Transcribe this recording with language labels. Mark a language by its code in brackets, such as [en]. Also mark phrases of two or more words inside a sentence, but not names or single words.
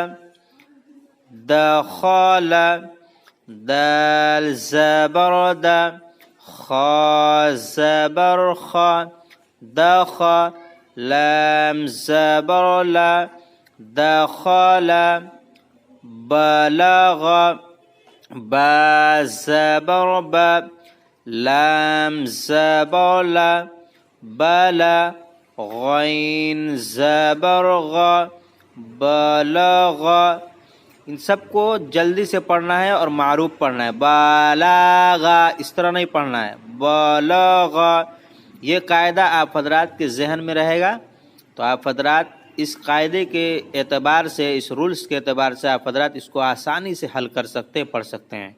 [ur] دخل، دال زبر د، خا زبر خ، دخ، لام زبر ل، دخل، بلغ، با زبر ب، لام زبر ل، بل، غین زبر غ، بلغ۔ ان سب کو جلدی سے پڑھنا ہے اور معروف پڑھنا ہے۔ بلغ اس طرح نہیں پڑھنا ہے، بلغ۔ یہ قاعدہ آپ حضرات کے ذہن میں رہے گا، تو آپ حضرات اس قاعدے کے اعتبار سے، اس رولز کے اعتبار سے آپ حضرات اس کو آسانی سے حل کر سکتے ہیں، پڑھ سکتے ہیں۔